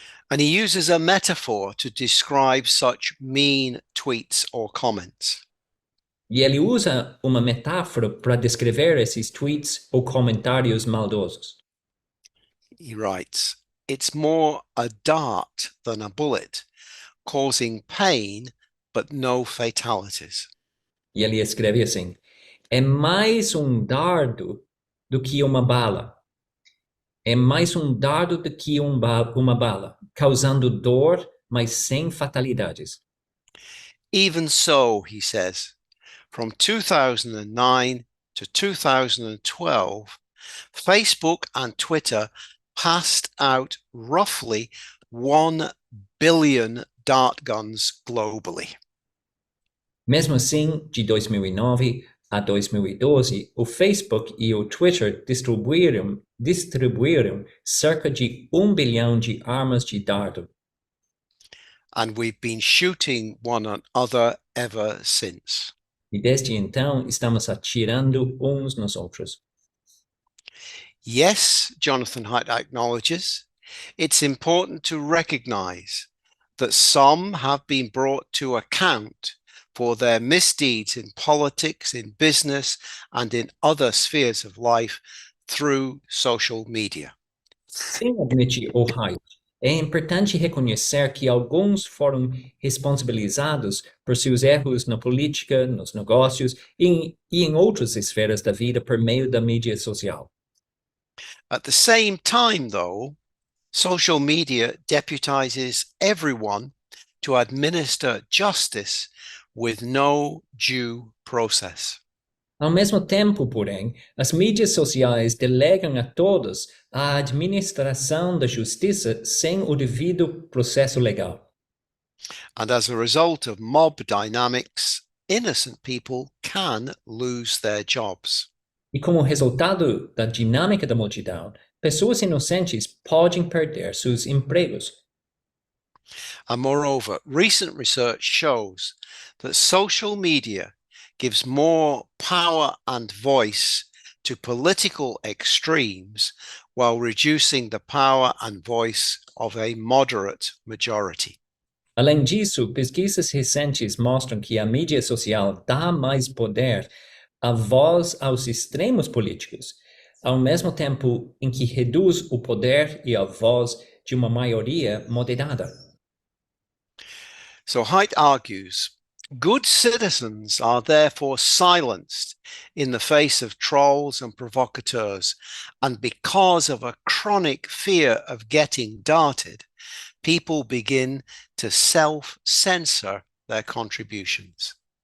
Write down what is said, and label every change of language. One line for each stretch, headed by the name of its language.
English: And he uses a metaphor to describe such mean tweets or comments.
Portuguese: E ele usa uma metáfora para descrever esses tweets ou comentários maldosos.
English: He writes, "It's more a dart than a bullet, causing pain but no fatalities."
Portuguese: E ele escreve assim: é mais dardo do que uma bala. É mais dardo do que uma bala, causando dor, mas sem fatalidades.
English: Even so, he says, from 2009 to 2012, Facebook and Twitter passed out roughly 1 billion dart guns globally.
Portuguese: Mesmo assim, de 2009 a 2012, o Facebook e o Twitter distribuíram cerca de 1 bilhão de armas de dardo.
English: And we've been shooting one another ever since.
Portuguese: E desde então, estamos atirando uns nos outros.
English: Yes, Jonathan Haidt acknowledges, it's important to recognize that some have been brought to account for their misdeeds in politics, in business, and in other spheres of life through social media.
Portuguese: Sem admitir o Haidt, é importante reconhecer que alguns foram responsabilizados por seus erros na política, nos negócios e em outras esferas da vida por meio da mídia social.
English: At the same time, though, social media deputizes everyone to administer justice with no due process.
Portuguese: Ao mesmo tempo, porém, as mídias sociais delegam a todos a administração da justiça sem o devido processo legal.
English: And as a result of mob dynamics, innocent people can lose their jobs.
Portuguese: E como resultado da dinâmica da multidão, pessoas inocentes podem perder seus empregos.
English: And moreover, recent research shows that social media gives more power and voice to political extremes while reducing the power and voice of a moderate majority.
Portuguese: Além disso, pesquisas recentes mostram que a mídia social dá mais poder à voz aos extremos políticos, ao mesmo tempo em que reduz o poder e a voz de uma maioria moderada.
English: So Haidt argues, good citizens are therefore silenced in the face of trolls and provocateurs, and because of a chronic fear of getting darted, people begin to self-censor their contributions.